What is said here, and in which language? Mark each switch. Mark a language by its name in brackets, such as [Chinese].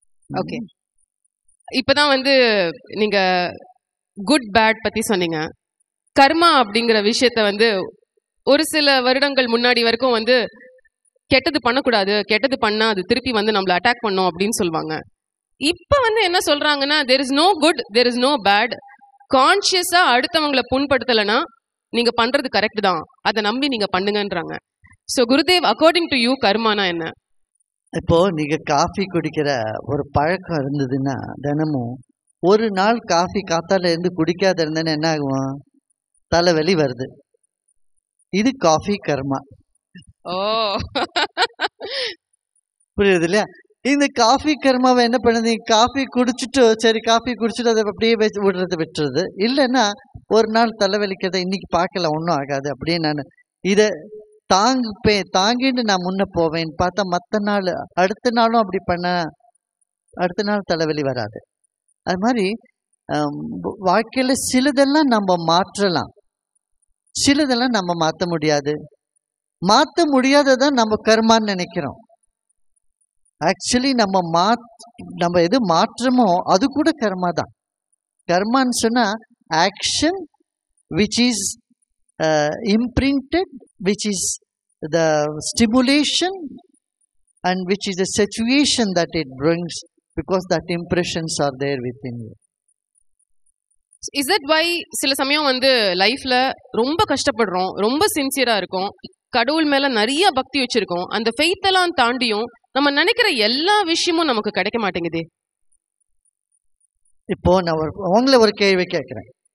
[Tamil] Okay, இப்பதான் வந்து நீங்க குட் பேட் பத்தி சொன்னீங்க. கர்மா அப்படிங்கிற விஷயத்த வந்து ஒரு சில வருடங்கள் முன்னாடி வரைக்கும் வந்து கெட்டது பண்ணக்கூடாது, கெட்டது பண்ணா அது திருப்பி வந்து நம்மள அட்டாக் பண்ணும் அப்படின்னு சொல்லுவாங்க. இப்ப வந்து என்ன சொல்றாங்கன்னா, [English] there is no good, there is no bad. [Tamil] கான்சியஸா அடுத்தவங்களை புண்படுத்தலைன்னா நீங்க பண்றது கரெக்ட் தான், அதை நம்பி நீங்க பண்ணுங்கன்றாங்க. So Gurudev, [English] according to you [Tamil] கர்மானா என்ன? இப்போ நீங்க காஃபி குடிக்கிற ஒரு பழக்கம் இருந்ததுன்னா, தினமும் ஒரு நாள் காஃபி காத்தால இருந்து குடிக்காத இருந்தேன்னு என்ன ஆகும்? தலைவலி வருது. இது காஃபி கர்மா. ஓ, புரியுது இல்லையா? இந்த காஃபி கர்மாவை என்ன பண்ணுது? காஃபி குடிச்சிட்டு சரி காஃபி குடிச்சிட்டு அதை அப்படியே விட்டுறது. இல்லைன்னா ஒரு நாள் தலைவலிக்கிறத இன்னைக்கு பார்க்கல, ஒன்றும் ஆகாது, அப்படியே நான் இதை தாங்கிட்டு நான் முன்ன போவேன் பார்த்தா மற்ற நாள் அடுத்த நாளும் அப்படி பண்ண அடுத்த நாள் தலைவலி வராது. அது மாதிரி வாழ்க்கையில சிலதெல்லாம் நம்ம மாற்றலாம், சிலதெல்லாம் நம்ம மாற்ற முடியாது. மாற்ற முடியாததான் நம்ம கர்மான்னு நினைக்கிறோம். ஆக்சுவலி நம்ம எது மாற்றமோ அது கூட கர்மா தான். கர்மான்னு சொன்னா [English] Action which is imprinted, which is the stimulation and which is the situation that it brings, because that impressions are there within you. Is that why [Tamil] சில சமயம் வந்து லைஃப்ல ரொம்ப கஷ்டப்படுறோம், ரொம்ப சின்சியரா இருக்கும், கடவுள் மேல நிறைய பக்தி வச்சிருக்கோம், அந்த ஃபெய்த் எல்லாம் தாண்டியும் நம்ம நினைக்கிற எல்லா விஷயமும் நமக்கு கிடைக்க மாட்டேங்குது? இப்போ நான் உங்களை ஒரு கேள்வி கேட்கிறேன்.